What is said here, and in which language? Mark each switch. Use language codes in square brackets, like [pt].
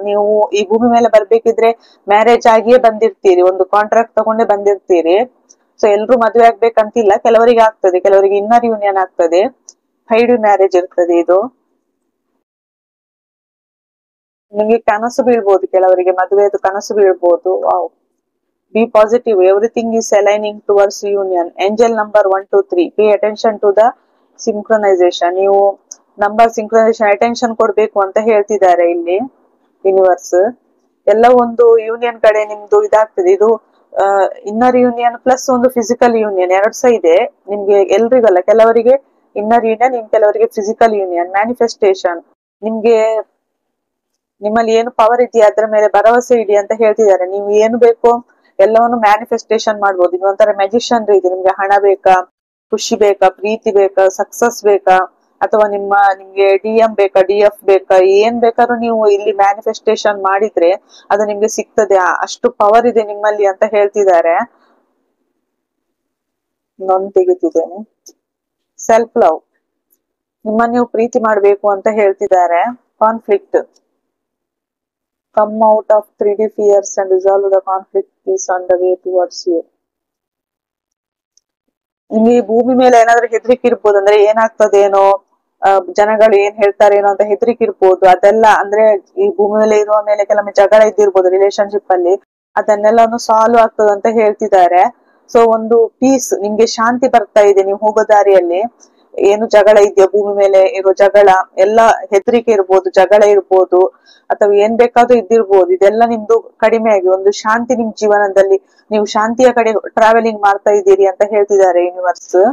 [kn] ನೀವು ಈ ಭೂಮಿ ಮೇಲೆ ಬರ್ಬೇಕಿದ್ರೆ ಮ್ಯಾರೇಜ್ ಆಗಿಯೇ ಬಂದಿರ್ತೀರಿ, ಒಂದು ಕಾಂಟ್ರಾಕ್ಟ್ ತಗೊಂಡೇ ಬಂದಿರ್ತೀರಿ. ಸೊ ಎಲ್ರು ಮದುವೆ ಆಗ್ಬೇಕಂತಿಲ್ಲ, ಕೆಲವರಿಗೆ ಆಗ್ತದೆ, ಕೆಲವರಿಗೆ ಇನ್ನರ್ ಯೂನಿಯನ್ ಆಗ್ತದೆ. 5D ಮ್ಯಾರೇಜ್ ಇರ್ತದೆ ಇದು. ನಿಮ್ಗೆ ಕನಸು ಬೀಳ್ಬೋದು, ಕೆಲವರಿಗೆ ಮದುವೆದು ಕನಸು ಬೀಳ್ಬೋದು. [en] Wow. Be positive. Everything is aligning towards union. Angel number 1, 2, 3. Pay attention to the synchronization. [kn] ನೀವು ನಂಬರ್ ಸಿಂಕ್ರನೈಸೇಷನ್ ಅಟೆನ್ಷನ್ ಕೊಡ್ಬೇಕು ಅಂತ ಹೇಳ್ತಿದ್ದಾರೆ ಇಲ್ಲಿ ಯೂನಿವರ್ಸ್. ಎಲ್ಲ ಒಂದು ಯೂನಿಯನ್ ಕಡೆ ನಿಮ್ದು ಇದಾಗ್ತದೆ. ಇದು ಇನ್ನರ್ ಯೂನಿಯನ್ ಪ್ಲಸ್ ಒಂದು ಫಿಸಿಕಲ್ ಯೂನಿಯನ್, ಎರಡು ಸಹ ಇದೆ ನಿಮ್ಗೆ. ಎಲ್ರಿಗಲ್ಲ, ಕೆಲವರಿಗೆ ಇನ್ನರ್ ಯೂನಿಯನ್, ಇನ್ ಕೆಲವರಿಗೆ ಫಿಸಿಕಲ್ ಯೂನಿಯನ್. ಮ್ಯಾನಿಫೆಸ್ಟೇಷನ್. ನಿಮ್ಗೆ ನಿಮ್ಮಲ್ಲಿ ಏನು ಪವರ್ ಇದೆಯಾ ಅದ್ರ ಮೇಲೆ ಭರವಸೆ ಇಡಿ ಅಂತ ಹೇಳ್ತಿದ್ದಾರೆ. ನೀವು ಏನು ಬೇಕೋ ಎಲ್ಲವನ್ನು ಮ್ಯಾನಿಫೆಸ್ಟೇಷನ್ ಮಾಡ್ಬೋದು. ಇದು ಒಂಥರ ಮ್ಯಾಜಿಷಿಯನ್ ರೀತಿ. ನಿಮ್ಗೆ ಹಣ ಬೇಕಾ, ಖುಷಿ ಬೇಕಾ, ಪ್ರೀತಿ ಬೇಕಾ, ಸಕ್ಸಸ್ ಬೇಕಾ, ಅಥವಾ ನಿಮ್ಗೆ DM ಬೇಕಾ, DF ಬೇಕಾ, ಏನ್ ಬೇಕಾದ್ರೂ ನೀವು ಇಲ್ಲಿ ಮ್ಯಾನಿಫೆಸ್ಟೇಷನ್ ಮಾಡಿದ್ರೆ ಅದು ನಿಮ್ಗೆ ಸಿಗ್ತದೆ. ಅಷ್ಟು ಪವರ್ ಇದೆ ನಿಮ್ಮಲ್ಲಿ ಅಂತ ಹೇಳ್ತಿದ್ದಾರೆ. ನಾನು ತೆಗಿತಿದ್ದೇನೆ. Self love. ನಿಮ್ಮನ್ನ ನೀವು ಪ್ರೀತಿ ಮಾಡ್ಬೇಕು ಅಂತ ಹೇಳ್ತಿದ್ದಾರೆ. Conflict. [en] Come out of 3D fears and resolve the conflict is on the way towards you. [kn] ನಿಮ್ಗೆ ಈ ಭೂಮಿ ಮೇಲೆ ಏನಾದ್ರೂ ಹೆದರಿಕೆ ಇರ್ಬೋದು, ಅಂದ್ರೆ ಏನಾಗ್ತದೇನೋ, ಜನಗಳು ಏನ್ ಹೇಳ್ತಾರೇನೋ ಅಂತ ಹೆದರಿಕೆ ಇರ್ಬೋದು. ಅದೆಲ್ಲ ಅಂದ್ರೆ ಈ ಭೂಮಿ ಮೇಲೆ ಇರುವ ಮೇಲೆ ಕೆಲವೊಮ್ಮೆ ಜಗಳ ಇದ್ದಿರ್ಬೋದು ರಿಲೇಶನ್ಶಿಪ್ ಅಲ್ಲಿ, ಅದನ್ನೆಲ್ಲಾನು ಸಾಲ್ವ್ ಆಗ್ತದೆ ಅಂತ ಹೇಳ್ತಿದ್ದಾರೆ. ಸೊ ಒಂದು ಪೀಸ್, ನಿಮ್ಗೆ ಶಾಂತಿ ಬರ್ತಾ ಇದೆ. ನೀವು ಹೋಗೋ ದಾರಿಯಲ್ಲಿ ಏನು ಜಗಳ ಇದೆಯಾ, ಭೂಮಿ ಮೇಲೆ ಇರೋ ಜಗಳ ಎಲ್ಲ, ಹೆದರಿಕೆ ಇರ್ಬೋದು, ಜಗಳ ಇರ್ಬೋದು, ಅಥವಾ ಏನ್ ಬೇಕಾದ್ರೂ ಇದ್ದಿರ್ಬೋದು, ಇದೆಲ್ಲ ನಿಮ್ದು ಕಡಿಮೆ ಆಗಿ ಒಂದು ಶಾಂತಿ ನಿಮ್ ಜೀವನದಲ್ಲಿ, ನೀವು ಶಾಂತಿಯ ಕಡೆ ಟ್ರಾವೆಲಿಂಗ್ ಮಾಡ್ತಾ ಇದ್ದೀರಿ ಅಂತ ಹೇಳ್ತಿದ್ದಾರೆ ಯೂನಿವರ್ಸ್.